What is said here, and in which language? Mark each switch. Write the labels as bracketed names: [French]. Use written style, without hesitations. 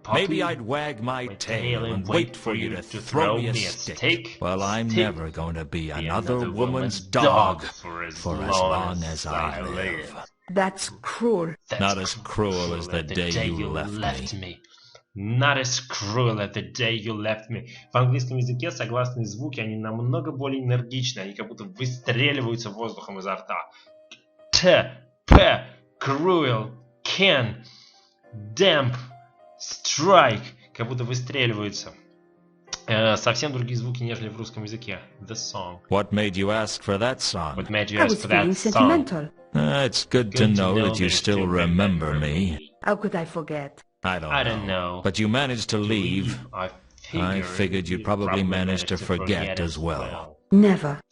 [English] Maybe I'd wag my tail and wait for you to throw me a stick. Well, I'm never going to be another woman's dog for as long as I live. That's cruel. Not as cruel as the day you left me. Not as cruel as the day you left me. [Russian] В английском языке согласные звуки, они намного более энергичны, они как будто выстреливаются воздухом изо рта. Т, п, [English] cruel, can, damp, strike, [Russian] как будто выстреливаются. Совсем другие звуки, нежели в русском языке. [English] The song. What made you ask for that song? What made you ask for that I was feeling sentimental. It's good to know that you still remember me. How could I forget? I don't know. But you managed to leave. I figured you'd probably manage to forget as well. Never.